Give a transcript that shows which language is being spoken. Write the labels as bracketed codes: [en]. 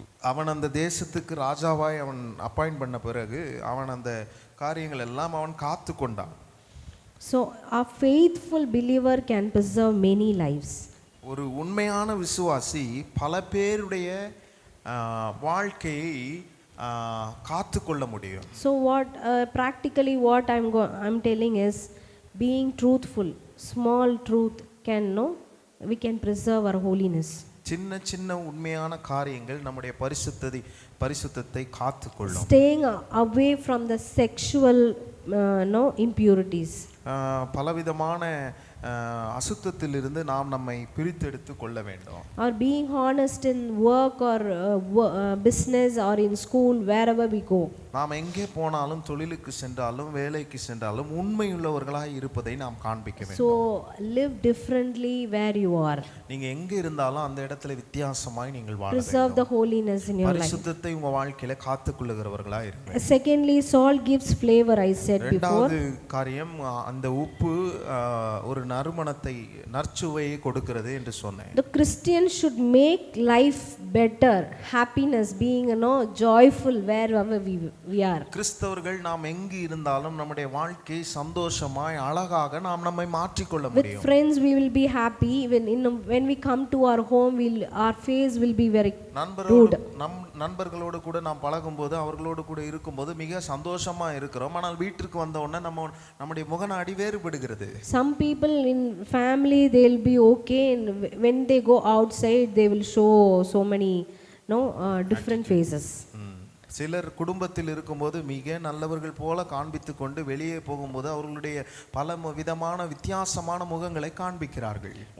[ta] அவன் அந்த தேசத்துக்கு ராஜாவாய் அவன் அப்பாயிண்ட் பண்ண பிறகு அவன் அந்த காரியங்கள் எல்லாம் அவன் காத்து கொண்டான். [en] So a faithful believer can preserve many lives. [ta] ஒரு உண்மையான விசுவாசி பல பேருடைய வாழ்க்கையை காத்து கொள்ள முடியும். [en] So practically what I'm telling is being truthful, small truth we can preserve our holiness. [ta] சின்ன சின்ன உண்மையான காரியங்கள் நம்முடைய பரிசுத்தத்தை காத்துக்கொள்ளும். [en] Staying away from the sexual impurities. [ta] பலவிதமான அசுத்தத்திலிருந்து நாம் நம்மை பிரித்தெடுத்து கொள்ள வேண்டும். [en] Or being honest in work or business or in school, wherever we go. [ta] நாம் எங்கே போனாலும், தொழிலுக்கு சென்றாலும், வேலைக்கு சென்றாலும் உண்மையுள்ளவர்களாய் இருப்பதை நாம் காண்பிக்க வேண்டும். [en] So live differently where you are. [ta] நீங்க எங்க இருந்தாலும் அந்த இடத்துல வித்தியாசமாய் நீங்கள் வாழ வேண்டும். [en] Preserve the holiness in your life. [ta] பரிசுத்தத்தை உங்க வாழ்க்கையில காத்துக்கொள்ளுகிறவர்களாய் இருங்க. [en] Secondly, salt gives flavor, I said before. [ta] இரண்டாவது காரியம், அந்த உப்பு ஒரு நறுமணத்தை, நற்சுவையை கொடுக்கிறது என்று சொன்னேன். [en] The Christian should make life better, happiness, being joyful wherever we are. [ta] கிறிஸ்தவர்கள் நாம் எங்கு இருந்தாலும் நம்முடைய வாழ்க்கை சந்தோஷமாய் அழகாக நாம் நம்மை மாற்றிக்கொள்ள முடியும். [en] With friends we will be happy. When we come to our home, our face will be very good. [ta] நண்பர்களோடு கூட நாம் பழகும்போது, அவர்களோடு கூட இருக்கும்போது மிக சந்தோஷமா இருக்கிறோம். ஆனால் வீட்டுக்கு வந்த உடனே நம்முடைய முகநாடி வேறுபடுகிறது. [en] Some people in family they'll be okay, and when they go outside they will show so many different faces. [ta] சிலர் குடும்பத்தில் இருக்கும்போது மிக நல்லவர்கள் போல காண்பித்து கொண்டு வெளியே போகும்போது அவர்களுடைய பல விதமான வித்தியாசமான முகங்களை காண்பிக்கிறார்கள்.